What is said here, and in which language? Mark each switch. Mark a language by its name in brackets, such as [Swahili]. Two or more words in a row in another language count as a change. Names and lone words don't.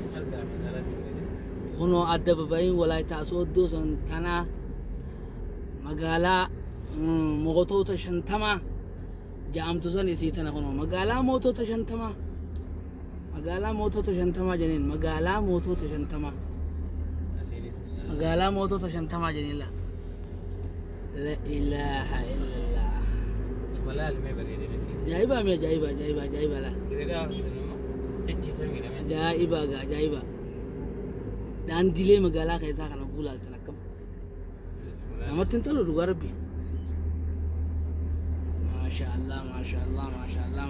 [Oromo] Argaa magaalaa isii bareedina. Kunoo adda babba'iin Walaayittaa Sooddoo san tanaa magaalaa, mm, mootota shantama ja'amtu san isii tana kunoo. Magaalaa mootota shantama. Magaalaa mootota shantamaa jeniin. Magaalaa mootota shantama. Asiin. Magaalaa mootota shantamaa jeniin laa. [Arabic] لا إله إلا الله. [Oromo] Walaal mee bareedina isii. Ajaa'iba mee ajaa'iba, ajaa'iba, ajaa'iba laa. Bareedaa hojjetan immoo jechiisan jedhame. Ajaa'iba gaa, ajaa'iba. Daandiilee magaalaa keessaa kana guulaaltan akkam? Namatti hin tolu dhugaa Rabbi. [Arabic] ما شاء الله، ما شاء الله، ما شاء الله.